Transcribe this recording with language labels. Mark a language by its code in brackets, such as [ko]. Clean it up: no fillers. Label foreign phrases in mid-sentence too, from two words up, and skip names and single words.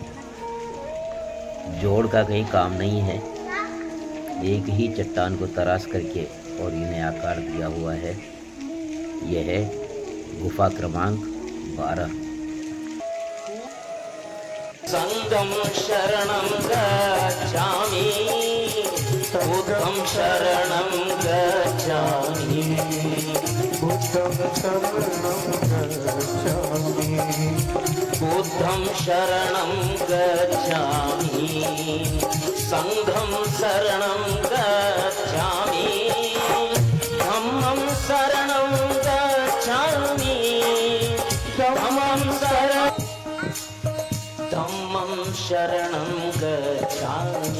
[hi] जोड़ का कहीं काम नहीं है, एक ही चट्टान को तराश करके और इन्हें आकार दिया हुआ है। यह है गुफा क्रमांक 12। [pi] संगम शरणं गच्छामि बुद्धं शरणं गच्छामि बुद्धं शरणं गच्छामि बुद्धं शरणं गच्छामि संघं शरणं गच्छामि धम्मं शरणं गच्छामि धम्मं शरणं गच्छामि